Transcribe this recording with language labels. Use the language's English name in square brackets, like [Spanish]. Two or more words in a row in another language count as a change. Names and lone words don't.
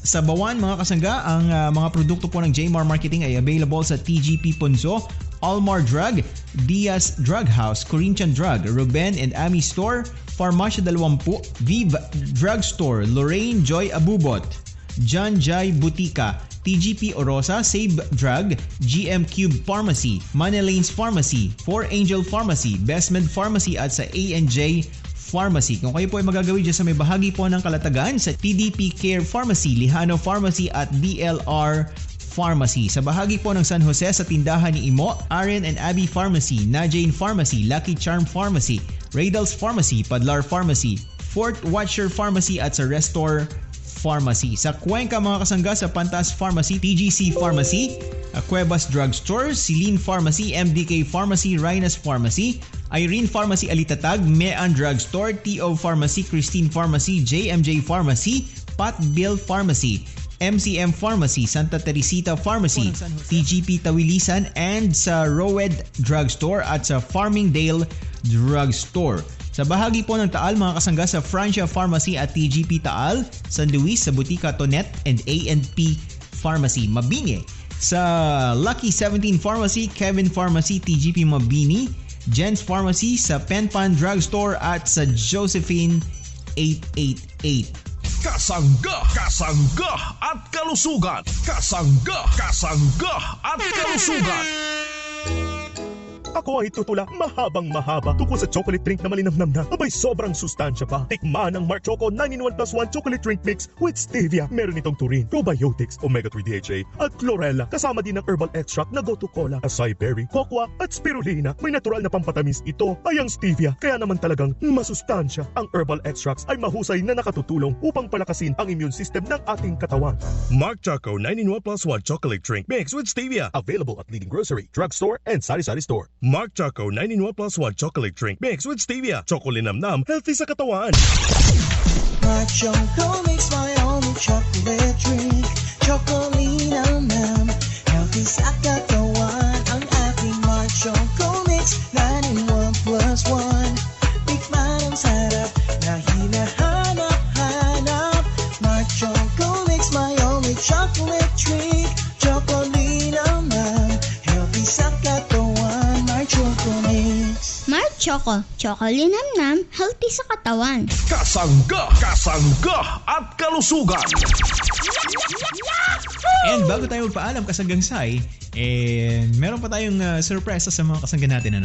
[Filipino] Sa Bawan, mga kasangga, ang mga produkto po ng Jmar Marketing ay available sa TGP Punso, Almar Drug, Diaz Drug House, Corinthian Drug, Ruben and Ami Store, Farmacia 20, Viv Drugstore, Lorraine Joy Abubot, John Jai Butika, TGP Orosa, Save Drug, GM Cube Pharmacy, Manelanes Pharmacy, 4 Angel Pharmacy, Bestmed Pharmacy at sa A&J Pharmacy. Kung kayo po ay magagawi dyan sa may bahagi po ng Kalatagan, sa TDP Care Pharmacy, Lihano Pharmacy at DLR Pharmacy. Sa bahagi po ng San Jose, sa tindahan ni Imo, Aren and Abby Pharmacy, Najane Pharmacy, Lucky Charm Pharmacy, Radals Pharmacy, Padlar Pharmacy, Fort Watcher Pharmacy at sa Restore Pharmacy. Sa Cuenca, mga kasangga, sa Pantas Pharmacy, TGC Pharmacy, Cuevas Drugstore, Celine Pharmacy, MDK Pharmacy, Rhinas Pharmacy, Irene Pharmacy Alitatag, Mean Drugstore, TO Pharmacy, Christine Pharmacy, JMJ Pharmacy, Pat Bill Pharmacy, MCM Pharmacy, Santa Teresita Pharmacy, TGP Tawilisan, and sa Rowed Drugstore at sa Farmingdale Drugstore. Sa bahagi po ng Taal, mga kasangga, sa Francia Pharmacy at TGP Taal, San Luis, sa Butika Tonet and A&P Pharmacy, Mabini. Sa Lucky 17 Pharmacy, Kevin Pharmacy, TGP Mabini, Jen's Pharmacy, sa Penpan Drugstore at sa Josephine 888. Kasangga, kasangga at kalusugan. Kasangga, kasangga at kalusugan. Ako ay tutula mahabang-mahaba tungkol sa [English] chocolate drink [Filipino] na malinamnam na abay sobrang sustansya pa. Tikman ang Mark Choco 9-in-1+1 [English] chocolate drink mix with stevia. [Filipino] Meron itong taurine, probiotics, omega-3 DHA at chlorella. Kasama din ng [English] herbal extract [Filipino] na gotu cola, acai berry, cocoa at spirulina. May natural na pampatamis ito ay ang stevia. Kaya naman talagang masustansya. Ang [English] herbal extracts [Filipino] ay mahusay na nakatutulong upang palakasin ang [English] immune system [Filipino] ng ating katawan. [English] Mark Choco 9-in-1+1 chocolate drink mix with stevia. Available at leading grocery, drugstore and sari-sari store. Mark Choco 9-in-1+1 chocolate drink mix with stevia. [Filipino] Chocolinamnam, healthy sa katawan. [English] Mark Choco makes my only chocolate drink. [Filipino] Chocolinamnam, healthy sa katawan. Ang aking Mark Choco mix 9-in-1+1. Tikman ang sarap na hinahanap-hanap. [English] Mark Choco makes my only chocolate drink. [Filipino] Chocolinamam, healthy sa katawan. Mark Choco, Chocolinamnam, healthy sa katawan. Kasangga, kasangga at kalusugan. And bago tayo magpaalam, kasanggang Sai, meron pa tayong sorpresa sa mga kasangga natin.